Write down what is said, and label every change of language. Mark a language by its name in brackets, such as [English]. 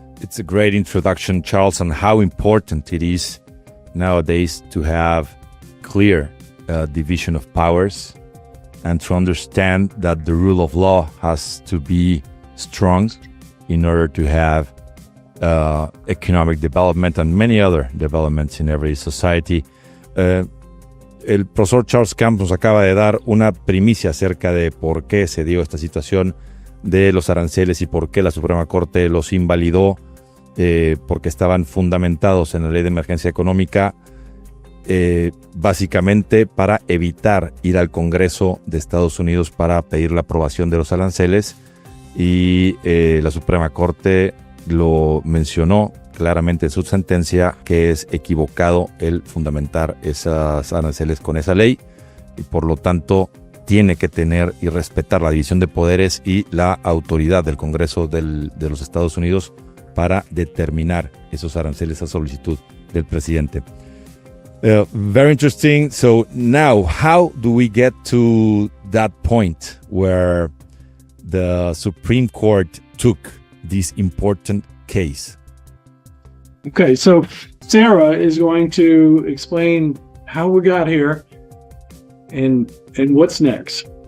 [English] It's a great introduction, Charles, on how important it is nowadays to have clear division of powers and to understand that the rule of law has to be strong in order to have economic development and many other developments in every society. [Spanish] El profesor Charles Camp nos acaba de dar una primicia acerca de por qué se dio esta situación de los aranceles y por qué la Suprema Corte los invalidó, porque estaban fundamentados en la Ley de Emergencia Económica, básicamente para evitar ir al Congreso de Estados Unidos para pedir la aprobación de los aranceles, y la Suprema Corte lo mencionó claramente en su sentencia que es equivocado el fundamentar esas aranceles con esa ley, y por lo tanto tiene que tener y respetar la división de poderes y la autoridad del Congreso de los Estados Unidos para determinar esos aranceles a solicitud del presidente. [English] Very interesting. So now, how do we get to that point where the Supreme Court took this important case? Okay, so Sarah is going to explain how we got here and what's next.